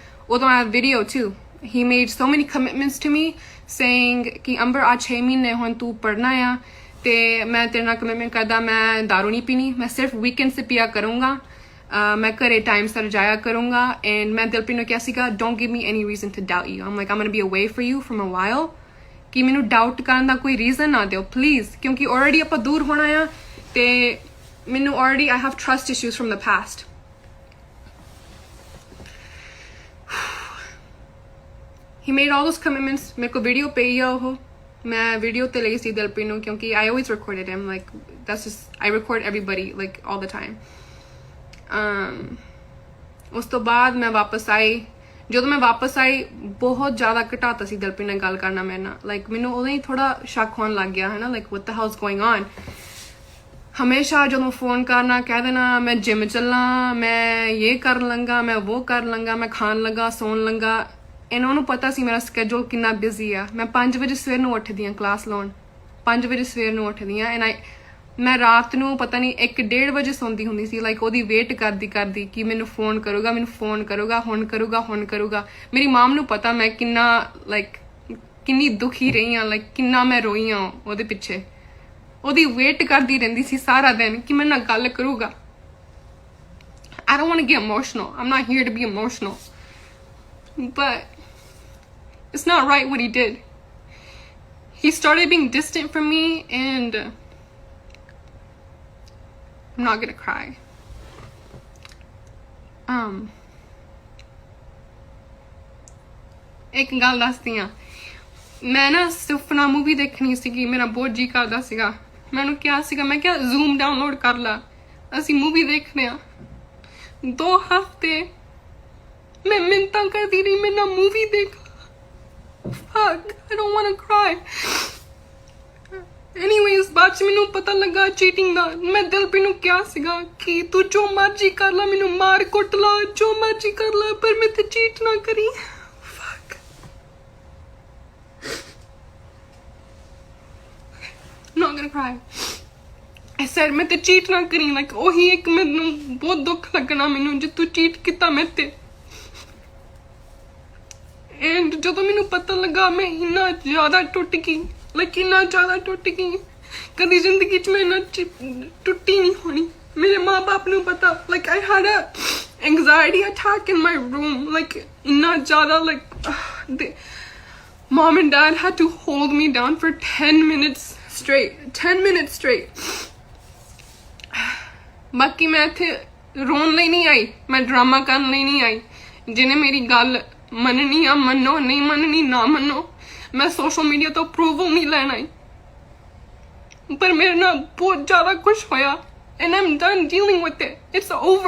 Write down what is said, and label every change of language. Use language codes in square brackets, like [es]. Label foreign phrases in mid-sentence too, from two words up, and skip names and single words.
[en] Although I have video too. He made so many commitments to me, saying [pa] ਕਿ ਅੰਬਰ ਆਜ 6 ਮਹੀਨੇ ਹੋਂ ਤੂ ਪੜ੍ਹਨਾ ਯਾ ਤੇ ਮੈਂ ਤੇਰੇ ਨਾਲ commitment ਕਰਦਾ ਮੈਂ ਦਾਰੂ ਨਹੀਂ ਪੀਨੀ ਮੈਂ ਸਿਰਫ weekend ਸੇ ਪੀਆ ਕਰੂੰਗਾ ਮੈਂ ਘਰੇ time ਸਰ ਜਾਇਆ ਕਰੂੰਗਾ and ਮੈਂ ਦਿਲਪ੍ਰੀਤ ਨੂੰ ਕਿਹਾ ਸੀਗਾ [en] don't give me any reason to doubt you I'm gonna be away for you from a while [pa] कि ਮੈਨੂੰ doubt ਕਰਨ ਦਾ ਕੋਈ reason ਨਾ ਦਿਓ please ਕਿਉਂਕਿ already ਆਪਾਂ ਦੂਰ ਹੋਣਾ ਆ ਤੇ ਮੈਨੂੰ [en] already I have trust issues from the past he made all those commitments [pa] ਮੇਰੇ ਕੋ ਵੀਡੀਓ ਪਈ ਆ ਉਹ ਮੈਂ ਵੀਡੀਓ ਤੇ ਲਈ ਸੀ ਦਿਲਪ੍ਰੀਤ ਨੂੰ ਕਿਉਂਕਿ [en] I always recorded him like that's just I record everybody like all the time [pa] ਉਸ ਤੋਂ ਬਾਅਦ ਮੈਂ ਵਾਪਸ ਆਈ ਜਦੋਂ ਮੈਂ ਵਾਪਸ ਆਈ ਬਹੁਤ ਜ਼ਿਆਦਾ ਘਟਾਤਾ ਸੀ ਦਿਲਪ੍ਰੀਤ ਨਾਲ ਗੱਲ ਕਰਨਾ ਮੇਰੇ ਨਾਲ like ਮੈਨੂੰ ਉਦੋਂ ਹੀ ਥੋੜਾ ਸ਼ੱਕ ਹੋਣ ਲੱਗ ਗਿਆ ਹੈ ਨਾ [en] like what the hell is going on [pa] ਹਮੇਸ਼ਾ ਜਦੋਂ ਫੋਨ ਕਰਨਾ ਕਹਿ ਦੇਣਾ ਮੈਂ ਜਿਮ ਚੱਲਾਂ ਮੈਂ ਇਹ ਕਰ ਲਵਾਂਗਾ ਮੈਂ ਉਹ ਕਰ ਲਵਾਂਗਾ ਮੈਂ ਖਾਣ ਲੱਗਾ ਸੌਣ ਲੱਗਾ ਇਹਨਾਂ ਨੂੰ ਪਤਾ ਸੀ ਮੇਰਾ ਸਕੇਡਿਊਲ ਕਿੰਨਾ ਬਿਜ਼ੀ ਆ ਮੈਂ 5 ਵਜੇ ਸਵੇਰ ਨੂੰ ਉੱਠਦੀ ਆ ਕਲਾਸ ਲਾਉਣ 5 ਵਜੇ ਸਵੇਰ ਨੂੰ ਉੱਠਦੀ ਆ ਐਂਡ ਮੈਂ ਰਾਤ ਨੂੰ ਪਤਾ ਨਹੀਂ 1-1:30 ਵਜੇ ਸੌਂਦੀ ਹੁੰਦੀ ਸੀ ਲਾਈਕ ਉਹਦੀ ਵੇਟ ਕਰਦੀ ਕਿ ਮੈਨੂੰ ਫੋਨ ਕਰੂਗਾ ਹੁਣ ਕਰੂਗਾ ਮੇਰੀ ਮਾਮ ਨੂੰ ਪਤਾ ਮੈਂ ਕਿੰਨਾ ਲਾਈਕ ਕਿੰਨੀ ਦੁਖੀ ਰਹੀ ਆ ਲਾਈਕ ਕਿੰਨਾ ਮੈਂ ਰੋਈ ਆ ਉਹਦੇ ਪਿੱਛੇ ਉਹਦੀ ਵੇਟ ਕਰਦੀ ਰਹਿੰਦੀ ਸੀ ਸਾਰਾ ਦਿਨ ਕਿ ਮੇਰੇ ਨਾਲ ਗੱਲ ਕਰੂਗਾ [en] I don't want to get emotional I'm not here to be emotional but it's not right what he did he started being distant from me and I'm not gonna cry [pa] ਇੱਕ ਗੱਲ ਦੱਸਦੀ ਆ ਮੈਂ ਨਾ ਸੁਪਨਾ ਮੂਵੀ ਦੇਖਣੀ ਸੀਗੀ ਮੇਰਾ ਬਹੁਤ ਜੀ ਕਰਦਾ ਸੀਗਾ ਮੈਨੂੰ ਕਿਹਾ ਸੀਗਾ ਮੈਂ ਕਿਹਾ ਜ਼ੂਮ ਡਾਊਨਲੋਡ ਕਰ ਲਾ ਅਸੀਂ ਮੂਵੀ ਦੇਖਦੇ ਆ 2 ਹਫ਼ਤੇ ਮੈਂ ਮਿੰਤਾਂ ਕਰਦੀ ਰਹੀ ਮੈਂ ਨਾ ਮੂਵੀ ਦੇਖ [en] fuck I don't want to cry [pa] anyways ਬਾਅਦ ਚ ਮੈਨੂੰ ਪਤਾ ਲੱਗਾ ਚੀਟਿੰਗ ਦਾ ਮੈਂ ਦਿਲਪ੍ਰੀਤ ਨੂੰ ਕਿਹਾ ਸੀਗਾ ਕਿ ਤੂੰ ਜੋ ਮਰਜ਼ੀ ਕਰ ਲਾ ਮੈਨੂੰ ਮਾਰ ਕੁੱਟ ਲਾ ਜੋ ਮਰਜ਼ੀ ਕਰ ਲਾ ਪਰ ਮੈਂ ਤੇ ਚੀਟ ਨਾ ਕਰੀ [en] I'm not gonna cry I said [pa] ਮੈਂ ਤੇ cheat ਨਾ ਕਰੀ like ਉਹੀ ਇੱਕ ਮੈਨੂੰ ਬਹੁਤ ਦੁੱਖ ਲੱਗਣਾ ਮੈਨੂੰ ਜੇ ਤੂੰ cheat ਕੀਤਾ ਮੈਂ ਤੇ and ਜਦੋਂ ਮੈਨੂੰ ਪਤਾ ਲੱਗਾ ਮੈਂ ਇੰਨਾ ਜ਼ਿਆਦਾ ਟੁੱਟ ਗਈ like ਇੰਨਾ ਜ਼ਿਆਦਾ ਟੁੱਟ ਗਈ ਕਦੀ ਜ਼ਿੰਦਗੀ 'ਚ ਮੈਂ ਇੰਨਾ ਟੁੱਟੀ ਨਹੀਂ ਹੋਣੀ ਮੇਰੇ ਮਾਂ ਬਾਪ ਨੂੰ ਪਤਾ [en] like I had a anxiety attack in my room [pa] like ਇੰਨਾ ਜ਼ਿਆਦਾ [en] like mom and dad had to hold me down for 10 minutes straight 10 minutes straight [pa] ਬਾਕੀ ਮੈਂ ਇੱਥੇ ਰੋਣ ਲਈ ਨਹੀਂ ਆਈ, ਮੈਂ ਡਰਾਮਾ ਕਰਨ ਲਈ ਨਹੀਂ ਆਈ। ਜਿਹਨੇ ਮੇਰੀ ਗੱਲ ਮੰਨਣੀ ਆ ਮੰਨੋ, ਨਹੀਂ ਮੰਨਣੀ ਨਾ ਮੰਨੋ। ਮੈਂ ਸੋਸ਼ਲ ਮੀਡੀਆ ਤੋਂ ਅਪਰੂਵਲ ਨਹੀਂ ਲੈਣ ਆਈ, ਪਰ ਮੇਰੇ ਨਾਲ ਬਹੁਤ ਜ਼ਿਆਦਾ ਕੁਝ ਹੋਇਆ [en] and I'm done dealing with it. It's over.